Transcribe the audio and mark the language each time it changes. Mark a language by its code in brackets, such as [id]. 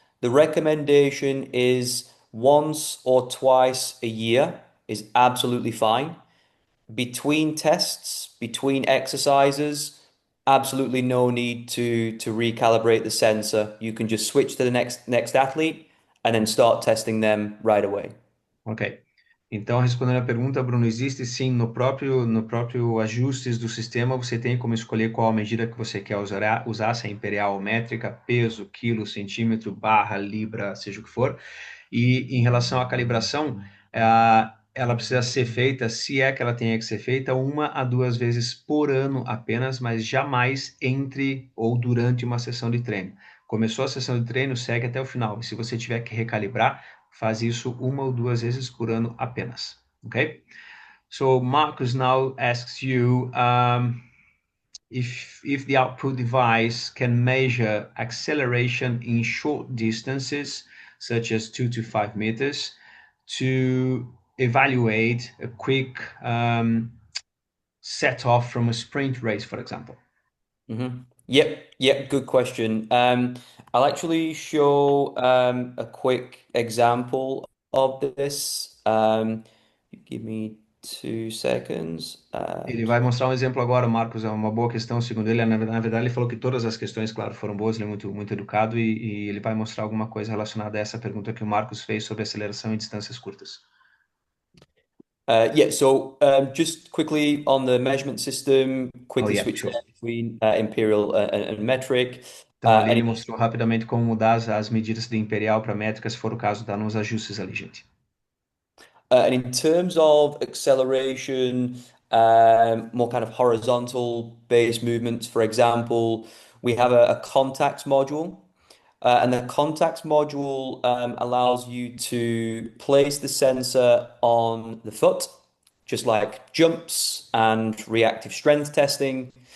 [en] The recommendation is once or twice a year is absolutely fine. Between tests, between exercises, absolutely no need to recalibrate the sensor. You can just switch to the next athlete and then start testing them right away. Ok. [pt] Então, respondendo a pergunta, Bruno, existe sim no próprio ajustes do sistema, você tem como escolher qual a medida que você quer usar, se é imperial ou métrica, peso, quilo, centímetro, barra, libra, seja o que for. E em relação à calibração, ela precisa ser feita, se é que ela tenha que ser feita, 1 a 2 vezes por ano apenas, mas jamais entre ou durante uma sessão de treino. Começou a sessão de treino, segue até o final. E se você tiver que recalibrar, faz isso 1 ou 2 vezes por ano apenas. Ok? [en] So Marcus now asks you if the output device can measure acceleration in short distances, such as 2 to 5 meters, to evaluate a quick set off from a sprint race, for example. Yep, good question. I'll actually show a quick example of this. Give me 2 seconds. [pt] Ele vai mostrar um exemplo agora, Marcos, é uma boa questão, segundo ele. Na verdade, ele falou que todas as questões, claro, foram boas, ele é muito, muito educado e ele vai mostrar alguma coisa relacionada a essa pergunta que o Marcos fez sobre aceleração em distâncias curtas. [en] So just quickly on the measurement system, quickly yeah, switch sure. between imperial and metric. [pt] Então, ali ele mostrou rapidamente como mudar as medidas de imperial para métrica, se for o caso, tá nos ajustes ali, gente. [en] And in terms of acceleration, more kind of horizontal based movements, for example, we have a contacts module. And the contacts module allows you to place the sensor on the foot, just like jumps and reactive strength testing.